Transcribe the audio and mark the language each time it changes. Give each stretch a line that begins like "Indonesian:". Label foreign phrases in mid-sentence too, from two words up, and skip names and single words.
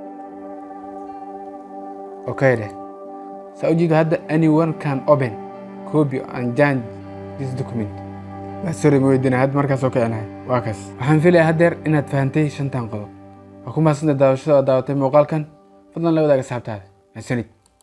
Somali: okay dheh ujeeda hadda
English: anyone can open copy and change this document
Somali: password ma weydiina hadda markaas oo keenahay waa kaas waxaan filayaa haddeer inaad fahantay 5 qodob waa ku mahadsantahay daawashada oo daawatay muuqaalkan fadlan la wadaaga asxaabtaada mahadsanid